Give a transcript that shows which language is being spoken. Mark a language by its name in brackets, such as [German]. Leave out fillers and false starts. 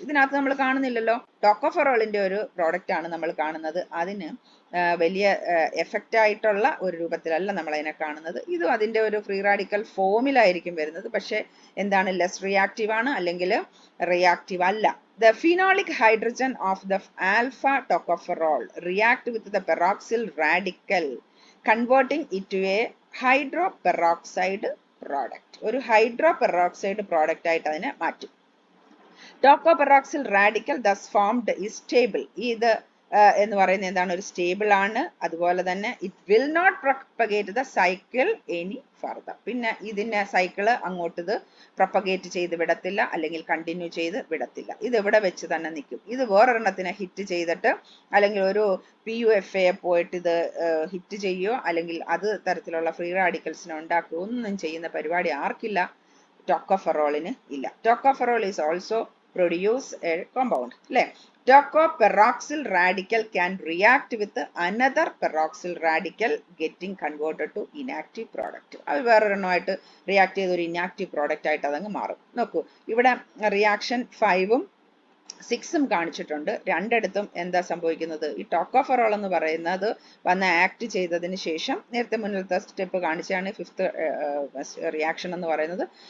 [Malayalam] ഇതിനകത്ത് നമ്മൾ കാണുന്നില്ലല്ലോ. ടോക്കോഫെറോളിന്റെ ഒരു പ്രോഡക്റ്റ് ആണ് നമ്മൾ കാണുന്നത്. അതിന് വലിയ എഫക്റ്റ് ആയിട്ടുള്ള ഒരു രൂപത്തിലല്ല നമ്മൾ അതിനെ കാണുന്നത്. ഇതും അതിന്റെ ഒരു ഫ്രീ റാഡിക്കൽ ഫോമിലായിരിക്കും വരുന്നത്. പക്ഷെ എന്താണ്? ലെസ് റിയാക്റ്റീവ് ആണ് അല്ലെങ്കിൽ റിയാക്റ്റീവ് അല്ല. [English] The phenolic hydrogen of the alpha tocopherol react with the peroxyl radical, converting it to a hydroperoxide product. [Malayalam] ഒരു hydroperoxide product ആയിട്ട് അതിനെ മാറ്റും. [English] Tocoperoxyl radical thus formed is stable. [Malayalam] ഇത് എന്ന് പറയുന്നത് എന്താണ്? ഒരു സ്റ്റേബിൾ ആണ്. അതുപോലെ തന്നെ [English] It will not propagate the cycle any further. [Malayalam] പിന്നെ ഇതിന്റെ സൈക്കിള് അങ്ങോട്ട് ഇത് പ്രൊപ്പഗേറ്റ് ചെയ്ത് വിടത്തില്ല അല്ലെങ്കിൽ കണ്ടിന്യൂ ചെയ്ത് വിടത്തില്ല. ഇത് ഇവിടെ വെച്ച് തന്നെ നിൽക്കും. ഇത് വേറൊരെണ്ണത്തിനെ ഹിറ്റ് ചെയ്തിട്ട് അല്ലെങ്കിൽ ഒരു PUFA പോയിട്ട് ഇത് ഹിറ്റ് ചെയ്യുകയോ അല്ലെങ്കിൽ അത് തരത്തിലുള്ള ഫ്രീ റാഡിക്കൽസിനെ ഉണ്ടാക്കുകയോ ഒന്നും ചെയ്യുന്ന പരിപാടി ആർക്കില്ല? ടോക്കോഫെറോളിന് ഇല്ല. [English] Tocopherol is also produce a compound. Tocoperoxyl radical can react with another peroxyl radical getting converted to inactive product. [Malayalam] അത് വേറൊരെണ്ണമായിട്ട് റിയാക്ട് ചെയ്ത് ഒരു ഇനാക്റ്റീവ് പ്രോഡക്റ്റ് ആയിട്ട് അതങ്ങ് മാറും. നോക്കൂ, ഇവിടെ റിയാക്ഷൻ 5ഉം 6ഉം കാണിച്ചിട്ടുണ്ട്. രണ്ടിടത്തും എന്താ സംഭവിക്കുന്നത്? ഈ ടോക്കോഫെറോൾ എന്ന് പറയുന്നത് വന്ന് ആക്ട് ചെയ്തതിന് ശേഷം നേരത്തെ മുന്നിലത്തെ സ്റ്റെപ്പ് കാണിച്ചാണ് 5th റിയാക്ഷൻ എന്ന് പറയുന്നത്.